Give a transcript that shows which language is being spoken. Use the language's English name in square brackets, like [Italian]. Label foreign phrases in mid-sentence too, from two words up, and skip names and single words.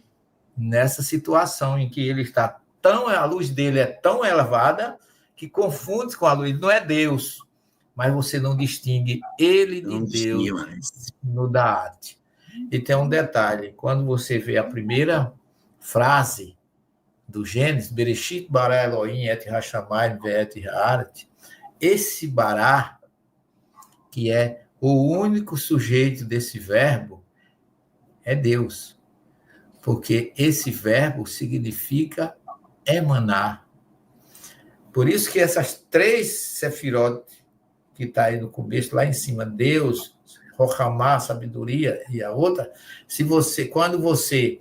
[Portuguese] Nessa situação em que ele está a luz dele é tão elevada que confunde com a luz. Não é Deus, mas você não distingue ele de Deus no Da'at. E tem um detalhe, quando você vê a primeira frase do Gênesis, [Hebrew] בראשית ברא אלהים את השמים ואת הארץ, [Portuguese] esse bará, que é o único sujeito desse verbo, é Deus. Porque esse verbo significa emanar. Por isso que essas 3 sefirot que está aí no começo, lá em cima, Deus, Chokhmah, sabedoria, e a outra, quando você...